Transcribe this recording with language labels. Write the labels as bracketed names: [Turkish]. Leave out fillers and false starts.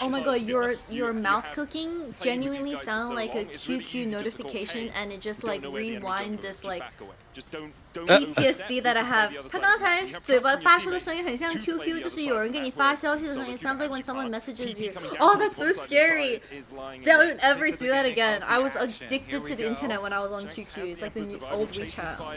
[English] Oh my god, your mouth cooking genuinely sound like a QQ notification, and it just like rewind this like PTSD that I have. [Chinese] 他刚才嘴巴发出的声音很像 QQ， 就是有人给你发消息的声音。 [English] Sounds like when someone messages you. Oh, that's so scary. Don't ever do that again. I was addicted to the internet when I was on QQ. It's like the new old WeChat.